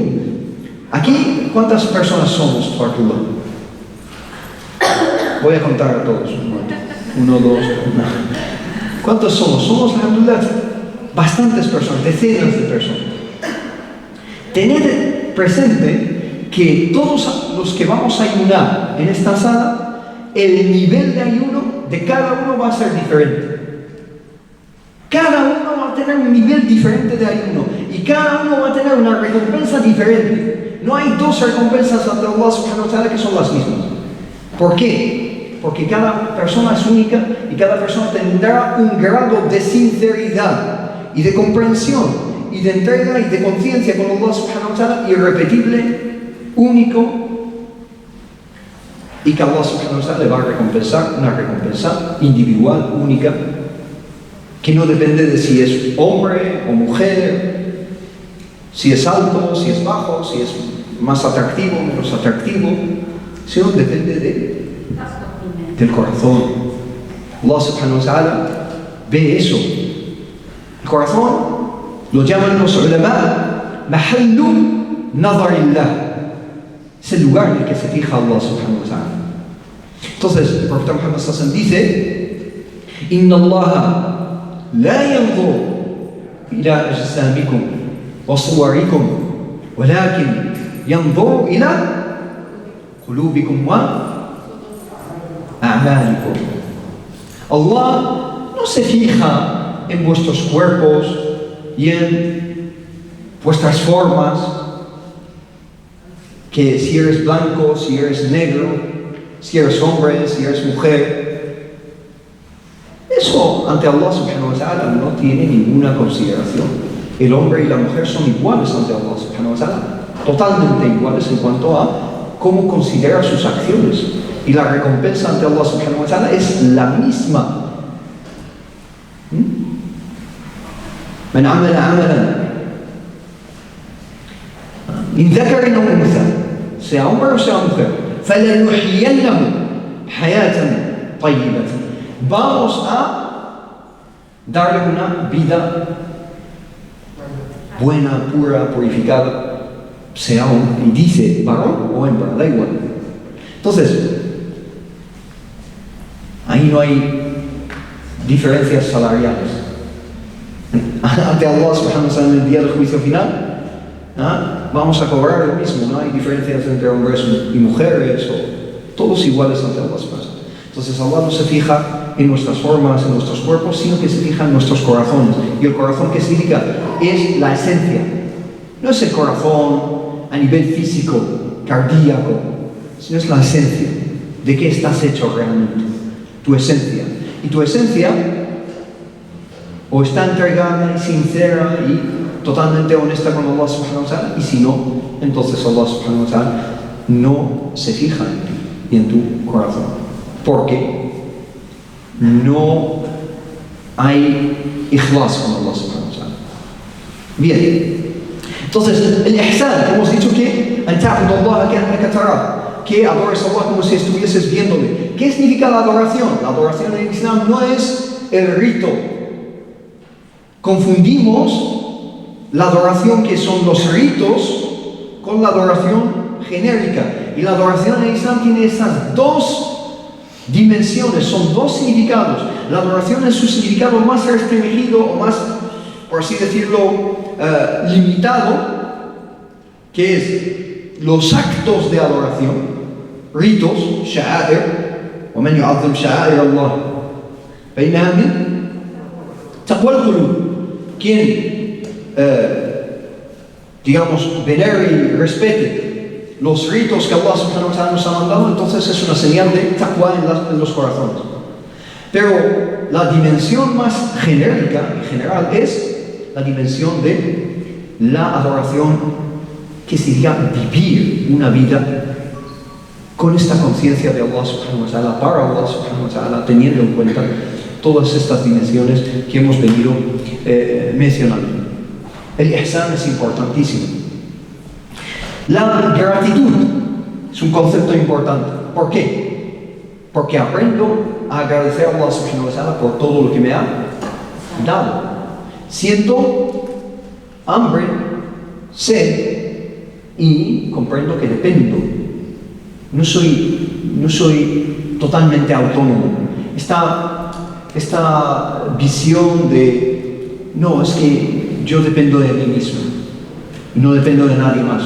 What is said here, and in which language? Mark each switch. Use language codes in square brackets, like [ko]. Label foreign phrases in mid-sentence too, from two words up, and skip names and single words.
[es] Aquí, ¿cuántas personas somos, Fartullah? Voy a contar a todos. 1, 2, 1. ¿Cuántos somos? Somos, alhamdulillah, bastantes personas, decenas de personas. Tened presente que todos los que vamos a ayunar en esta sala, el nivel de ayuno de cada uno va a ser diferente. Cada uno va a tener un nivel diferente de ayuno y cada uno va a tener una recompensa diferente. No hay dos recompensas ante [ar] الله سبحانه وتعالى [es] que son las mismas. ¿Por qué? Porque cada persona es única y cada persona tendrá un grado de sinceridad y de comprensión y de entrega y de conciencia con [ar] الله سبحانه وتعالى [es] irrepetible, único, y que [ar] الله سبحانه وتعالى [es] le va a recompensar una recompensa individual, única, que no depende de si es hombre o mujer, si es alto, si es bajo, si es más atractivo, menos atractivo, sino depende del corazón. [ar] الله سبحانه وتعالى [es] ve eso. El corazón lo llaman los ulama [ar] محل نظر الله. [es] Es el lugar en el que se fija [ar] الله سبحانه وتعالى. [es] Entonces, el profeta [ar] Muhammad صلى الله عليه وسلم dice: إن الله لا ينظر إلى أجسامكم وصوركم ولكن ينظر إلى قلوبكم وأعمالكم. [es] Allah no se fija en vuestros cuerpos y en vuestras formas, que si eres blanco, si eres negro, si eres hombre, si eres mujer. Eso ante [ar] الله سبحانه وتعالى [es] no tiene ninguna consideración. El hombre y la mujer son iguales ante [ar] الله سبحانه وتعالى, [es] totalmente iguales en cuanto a cómo considera sus acciones. Y la recompensa ante [ar] الله سبحانه وتعالى [es] es la misma. [ar] من عمل عملا من ذكر أو أنثى, [es] sea hombre o sea mujer, [ar] فلنحيينه حياة طيبة, [es] vamos a darle una vida buena, pura, purificada, sea hombre, y dice varón o hembra, da igual. Entonces, ahí no hay diferencias salariales. Ante [ar] الله سبحانه وتعالى [es] en el día del juicio final, vamos a cobrar lo mismo, no hay diferencias entre hombres y mujeres, o todos iguales ante [ar] الله سبحانه وتعالى. [es] Entonces Allah no se fija en nuestras formas, en nuestros cuerpos, sino que se fija en nuestros corazones. Y el corazón, ¿qué significa? Es la esencia. No es el corazón a nivel físico, cardíaco, sino es la esencia. ¿De qué estás hecho realmente? Tu esencia. Y tu esencia o está entregada y sincera y totalmente honesta con [ar] الله سبحانه وتعالى, [es] y si no, entonces [ar] الله سبحانه وتعالى [es] no se fija en ti y en tu corazón, porque no hay ikhlas con [ar] الله سبحانه وتعالى. [es] Bien, entonces el ihsan, hemos dicho que que adores a Allah como si estuvieses viéndole. ¿Qué significa la adoración? La adoración en el Islam no es el rito. Confundimos la adoración que son los ritos con la adoración genérica. Y la adoración en el Islam tiene esas dos dimensiones, son dos significados. La adoración en su significado más restringido o más, por así decirlo, limitado, que es los actos de adoración, ritos, [ar] sha'air, وَمَنْ يُعَظِّمْ شَعَائِرَ اللَّهِ فَإِنَّهَا مِنْ تَقْوَى الْقُلُوبِ. [es] Quien, digamos, venere y respete los ritos que [ar] الله سبحانه وتعالى [es] nos ha mandado, entonces es una señal de taqwa en los corazones. Pero la dimensión más genérica y general es la dimensión de la adoración, que sería vivir una vida con esta conciencia de [ar] الله سبحانه وتعالى, [es] para [ar] الله سبحانه وتعالى, [es] teniendo en cuenta todas estas dimensiones que hemos venido mencionando. El ihsan es importantísimo. La gratitud es un concepto importante. ¿Por qué? Porque aprendo a agradecer a [ar] الله سبحانه وتعالى [es] por todo lo que me ha dado. Siento hambre, sed, y comprendo que dependo. No soy totalmente autónomo. Esta visión de, no, es que yo dependo de mí mismo, no dependo de nadie más.